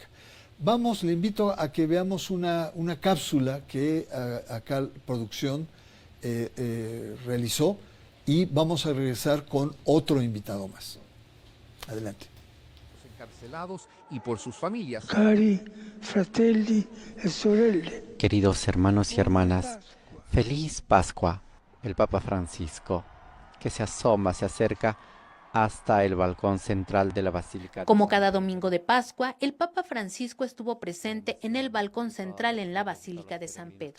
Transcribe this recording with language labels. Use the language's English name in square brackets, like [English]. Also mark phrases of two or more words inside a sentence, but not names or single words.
[Spanish] Le invito a que veamos una cápsula que acá producción realizó, y vamos a regresar con otro invitado más. Adelante. Los encarcelados y por sus familias. [Italian] Cari fratelli e sorelle. [Spanish] Queridos hermanos y hermanas, feliz Pascua. El Papa Francisco, que se acerca hasta el balcón central de la Basílica. Como cada domingo de Pascua, el Papa Francisco estuvo presente en el balcón central en la Basílica de San Pedro.